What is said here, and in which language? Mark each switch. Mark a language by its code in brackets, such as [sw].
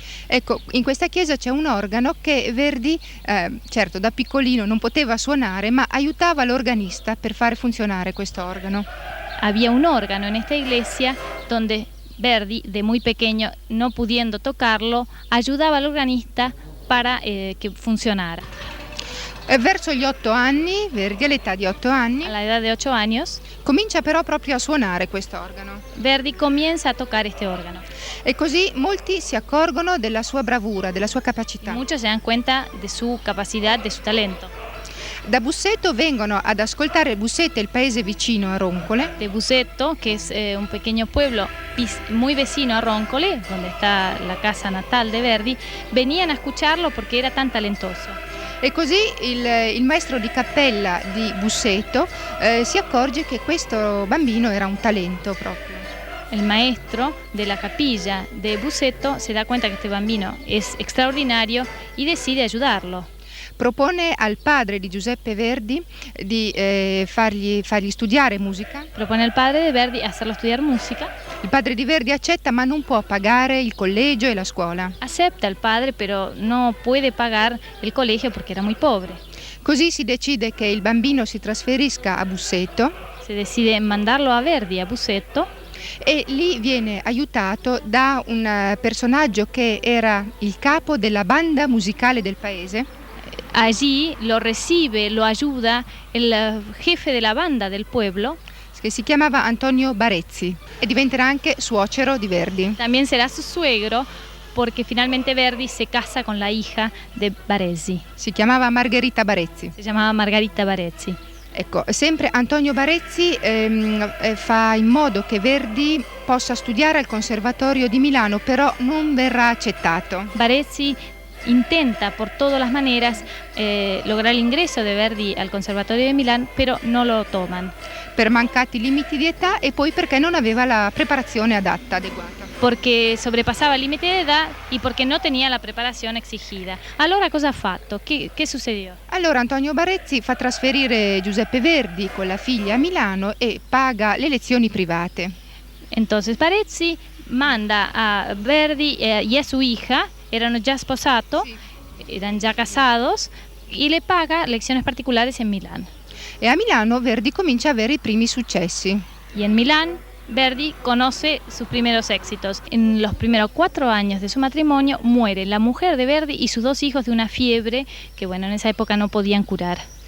[it] Ecco, in questa chiesa c'è un organo che Verdi, certo da piccolino non poteva suonare, ma aiutava l'organista per fare funzionare questo organo. [es] Había un órgano en esta iglesia donde Verdi, de muy pequeño, no pudiendo tocarlo, ayudaba al organista para que funcionara. [it] Verso gli 8 anni, Verdi all'età di 8 anni, [es] alla edad de 8 años, [it] comincia però proprio a suonare questo organo. [es] Verdi comienza a tocar este órgano. [it] E così molti si accorgono della sua bravura, della sua capacità. [es] Muchos se dan cuenta de su capacidad, de su talento. [it] Da Busseto vengono ad ascoltare Busseto, il paese vicino a Roncole. [es] De Busseto, que es un pequeño pueblo muy vecino a Roncole, donde está la casa natal de Verdi, venían a escucharlo porque era tan talentoso. [it] E così il maestro di cappella di Busseto si accorge che questo bambino era un talento proprio. [es] El maestro de la capilla de Busseto se da cuenta que este bambino es extraordinario y decide ayudarlo. [it] Propone al padre di Giuseppe Verdi di fargli studiare musica. [es] Propone al padre de Verdi hacerlo estudiar música. [it] Il padre di Verdi accetta, ma non può pagare il collegio e la scuola. [es] Acepta el padre, pero no puede pagar el colegio porque era muy pobre. [it] Così si decide che il bambino si trasferisca a Busseto. [es] Se decide mandarlo a Verdi, a Busseto. [it] E lì viene aiutato da un personaggio che era il capo della banda musicale del paese. [es] Allí lo recibe, lo ayuda el jefe de la banda del pueblo, [it] che si chiamava Antonio Barezzi e diventerà anche suocero di Verdi. [es] También será su suegro porque finalmente Verdi se casa con la hija de Barezzi. [it] Si chiamava Margherita Barezzi. Si chiamava Margherita Barezzi. Ecco, sempre Antonio Barezzi fa in modo che Verdi possa studiare al Conservatorio di Milano, però non verrà accettato. [es] Barezzi intenta por todas las maneras lograr el ingreso de Verdi al Conservatorio de Milán, pero no lo toman. [it] Per mancati limiti di età e poi perché non aveva la preparazione adatta, adeguata. [es] Porque sobrepasaba el límite de edad y porque no tenía la preparación exigida. [it] Allora cosa ha fatto? Che [es] succedió? [it] Allora Antonio Barezzi fa trasferire Giuseppe Verdi con la figlia a Milano e paga le lezioni private. [es] Entonces Barezzi manda a Verdi y a su hija, [it] erano già [es] sposados, sí. Eran [it] già [es] casados, y le paga lecciones particulares en Milán. [it] E a Milano Verdi comincia a avere i primi successi. [es] Y en Milán Verdi conoce sus primeros éxitos. En los primeros 4 años de su matrimonio muere la mujer de Verdi y sus 2 hijos de una fiebre que, bueno, en esa época no podían curar.